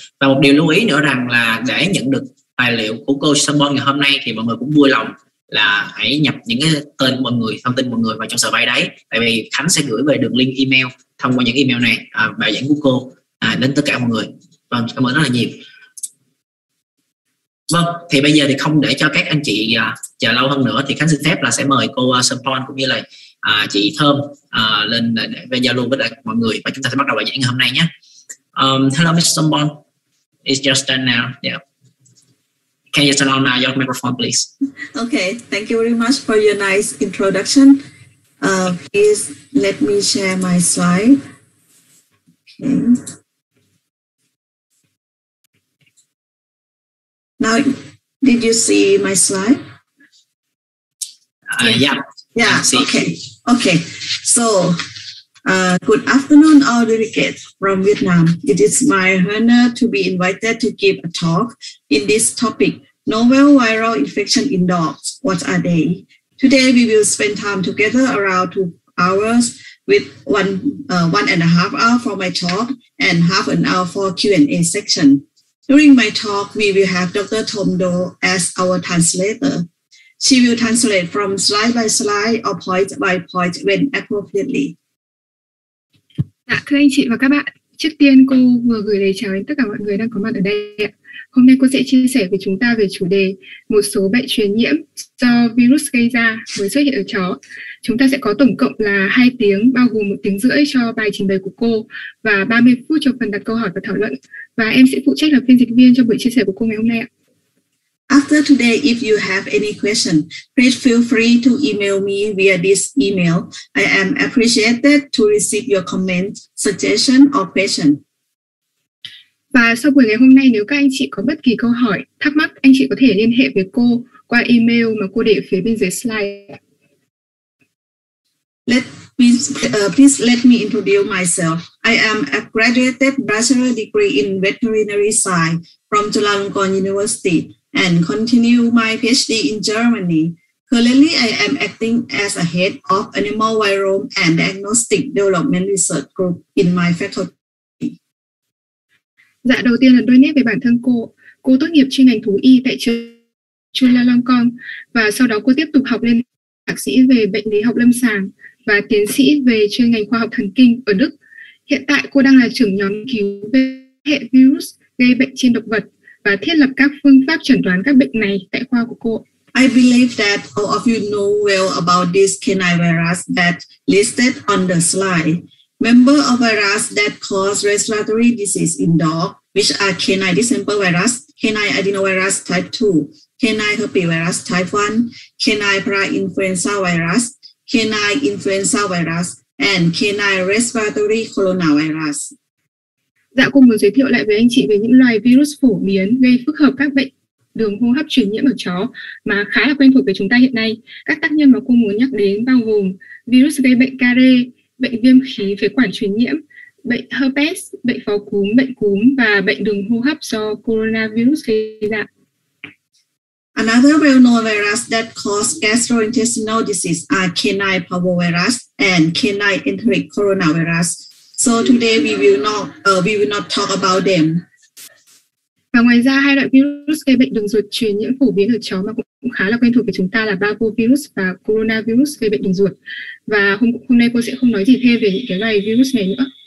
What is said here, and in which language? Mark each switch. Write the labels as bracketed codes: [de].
[vi] Và một điều lưu ý nữa rằng là để nhận được tài liệu của cô Sapon ngày hôm nay thì mọi người cũng vui lòng là hãy nhập những cái tên của mọi người, thông tin mọi người vào trong survey đấy, tại vì Khánh sẽ gửi về đường link email thông qua những email này bài giảng của cô đến tất cả mọi người. Vâng, cảm ơn rất là nhiều. Vâng, thì bây giờ thì không để cho các anh chị chờ lâu hơn nữa thì Khánh xin phép là sẽ mời cô Sapon cũng như là chị Thơm lên để giao lưu với lại mọi người, và chúng ta sẽ bắt đầu bài giảng ngày hôm nay nhé. [en] Hello Mr. Sapon, it's your turn now. Yeah. Can you turn on your microphone, please? Okay, thank you very much for your nice introduction. Please let me share my slide. Okay. Now, did you see my slide? Yeah. Yeah. Okay. Okay. Good afternoon, all delegates from Vietnam. It is my honor to be invited to give a talk in this topic, novel viral infection in dogs. What are they? Today, we will spend time together around 2 hours with one and a half hour for my talk and half an hour for Q&A section. During my talk, we will have Dr. Thom Do as our translator. She will translate from slide by slide or point by point when appropriately. [vi] Thưa anh chị và các bạn, trước tiên cô vừa gửi lời chào đến tất cả mọi người đang có mặt ở đây. Hôm nay cô sẽ chia sẻ với chúng ta về chủ đề một số bệnh truyền nhiễm do virus gây ra mới xuất hiện ở chó. Chúng ta sẽ có tổng cộng là 2 tiếng, bao gồm 1 tiếng rưỡi cho bài trình bày của cô và 30 phút cho phần đặt câu hỏi và thảo luận. Và em sẽ phụ trách là phiên dịch viên cho buổi chia sẻ của cô ngày hôm nay ạ. [en] After today, if you have any question, please feel free to email me via this email. I am appreciated to receive your comment, suggestion or question. [vi] Và sau buổi ngày hôm nay, nếu các anh chị có bất kỳ câu hỏi, thắc mắc, anh chị có thể liên hệ với cô qua email mà cô để phía bên dưới slide. [en] Please let me introduce myself. I am a graduated bachelor degree in veterinary science from Chulalongkorn University and continue my PhD in Germany. Currently, I am acting as a head of Animal Virome and Diagnostic Development Research Group in my faculty. [vi] Dạ, đầu tiên là đôi nét về bản thân cô. Cô tốt nghiệp chuyên ngành thú y tại trường Chulalongkorn và sau đó cô tiếp tục học lên thạc sĩ về bệnh lý học lâm sàng và tiến sĩ về chuyên ngành khoa học thần kinh ở Đức. Hiện tại cô đang là trưởng nhóm nghiên cứu về hệ virus gây bệnh trên động vật và thiết lập các phương pháp chẩn đoán các bệnh này tại khoa của cô. [en] I believe that all of you know well about this canine virus that listed on the slide. Member of virus that cause respiratory disease in dog, which are canine distemper virus, canine adenovirus type 2, canine herpesvirus type 1, canine parainfluenza virus, canine influenza virus, and canine respiratory coronavirus. [vi] Dạ, cô muốn giới thiệu lại với anh chị về những loài virus phổ biến gây phức hợp các bệnh đường hô hấp truyền nhiễm ở chó mà khá là quen thuộc với chúng ta hiện nay. Các tác nhân mà cô muốn nhắc đến bao gồm virus gây bệnh care, bệnh viêm khí phế quản truyền nhiễm, bệnh herpes, bệnh pháo cúm, bệnh cúm và bệnh đường hô hấp do coronavirus gây ra. [en] Another well-known virus that cause gastrointestinal disease are canine parvovirus and canine enteric coronavirus. So today we will not talk about them. [vi] Và ngoài ra, 2 loại virus gây bệnh đường ruột truyền nhiễm phổ biến ở chó mà cũng khá là quen thuộc với chúng ta là parvovirus và coronavirus gây bệnh đường ruột. Và hôm nay cô sẽ không nói gì thêm về những cái loài virus này nữa.